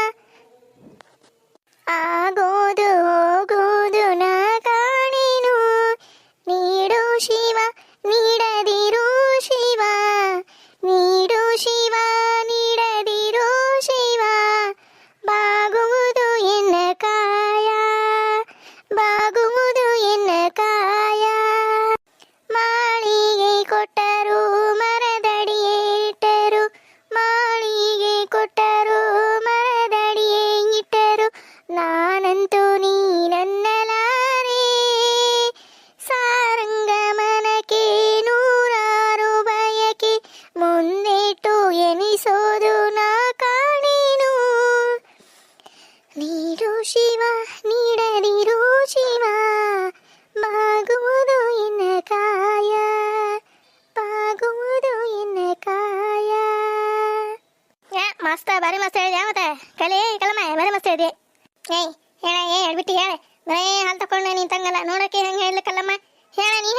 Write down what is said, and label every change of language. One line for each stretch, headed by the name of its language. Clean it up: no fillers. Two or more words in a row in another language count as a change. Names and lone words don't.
Kannada: ಆಗೋದು ಹೋಗೋದು ನಾ ಕಾಣೆನು, ನೀಡು ಶಿವ ನೀಡದಿರು ಶಿವ, ನೀಡು ಶಿವ ನೀಡದಿರು ಶಿವ, ಬಾಗುವುದು ಎನ್ನ ಕಾಯ, ಬಾಗುವುದು ಎನ್ನ ಕಾಯ. ಮಾಳಿಗೆ ಕೊಟ್ಟರು ಮರದಡಿಯೇ ಇಟ್ಟರು, ಮಾಳಿಗೆ ಕೊಟ್ಟರು ಮರದಡಿಯೇ ಇಟ್ಟರು, ನಾನಂತೂ ನೀನನ್ನಲಾರೆ. ಸಾರಂಗಮನಕ್ಕೆ ನೂರಾರು ಬಯಕೆ, ಮುಂದಿಟ್ಟು ಎನಿಸೋದು ನಾ ಕಾಣೆನು. ನೀಡು ಶಿವ ನೀಡದಿರು ಶಿವ, ಬಾಗುವುದು ಎನ್ನ ಕಾಯ, ಬಾಗುವುದು ಎನ್ನ ಕಾಯ. ಮಸ್ತ ಬಾರಿ ಮಸ್ತ್ ಹೇಳಿದೆ. ಮತ್ತೆ ಕಲಮ್ಮ ಬಾರಿ ಮಸ್ತ್ ಹೇಳಿದೆ. ಹೇಳ ಹೇಳ್ಬಿಟ್ಟು ಹೇಳ. ಬರೇ ಹಾಲು ತಕೊಂಡ ನಿಂತಂಗಲ್ಲ ನೋಡಕ್ಕೆ ಹೆಂಗೆ ಹೇಳ್ಲಿಕ್ಕಲ್ಲಮ್ಮ. ಹೇಳ ನೀ ಹೇಳ.